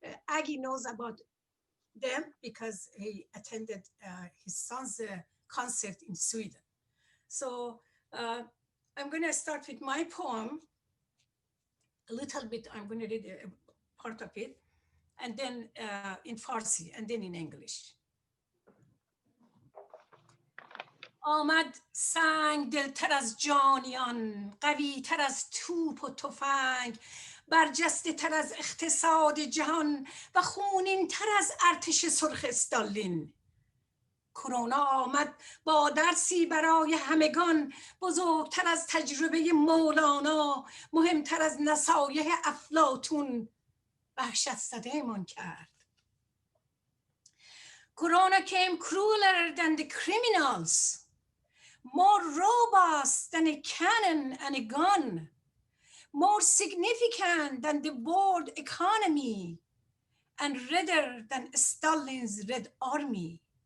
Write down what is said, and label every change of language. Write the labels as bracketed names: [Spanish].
[English] Aggie knows about them because he attended his son's concert in Sweden. So I'm going to start with my poem a little bit. I'm going to read a part of it, and then in Farsi, and then in English. [Persian] آمد سنگ دلتر از جانیان، قوی تر از توپ و تفنگ، برجسته تر از اقتصاد جهان و خونین تر از ارتش سرخ استالین. کرونا آمد با درسی برای همگان، بزرگتر از تجربه مولانا، مهمتر از نصایح افلاطون، وحشت زده من کرد. [English] Corona came crueler than the criminals, more robust than a cannon and a gun, more significant than the world economy, and redder than Stalin's Red Army.